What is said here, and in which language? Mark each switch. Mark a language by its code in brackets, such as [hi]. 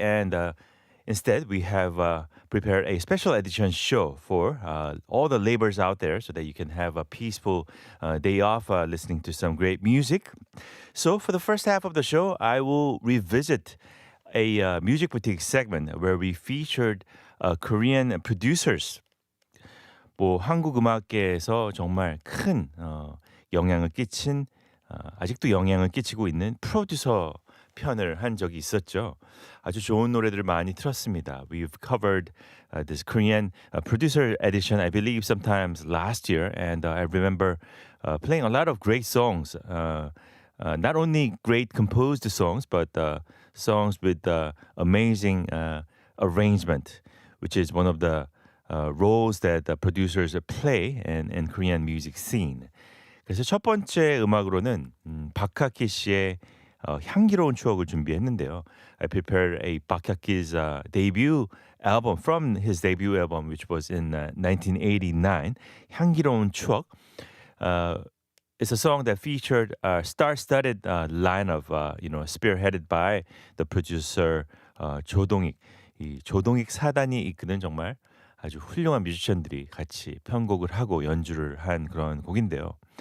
[en] And instead, we have prepared a special edition show for all the laborers out there so that you can have a peaceful day off listening to some great music. So for the first half of the show, I will revisit a Music Boutique segment where we featured Korean producers. [ko] 뭐 한국 음악계에서 정말 큰 영향을 끼친 아직도 영향을 끼치고 있는 프로듀서 편을 한 적이 있었죠. 아주 좋은 노래들을 많이 틀었습니다. [en] We've covered this Korean producer edition, I believe, sometimes last year, and I remember playing a lot of great songs. Not only great composed songs, but songs with amazing arrangement, which is one of the roles that the producers play in Korean music scene. [ko] 그래서 첫 번째 음악으로는 박학기 씨의 향기로운 추억을 준비했는데요. [en] I prepared a 박학기's debut album from his debut album, which was in 1989. [ko] 향기로운 추억. [en] It's a song that featured a star-studded line of, spearheaded by the producer 조동익. [ko] 이 조동익 사단이 이끄는 정말 아주 훌륭한 뮤지션들이 같이 편곡을 하고 연주를 한 그런 곡인데요.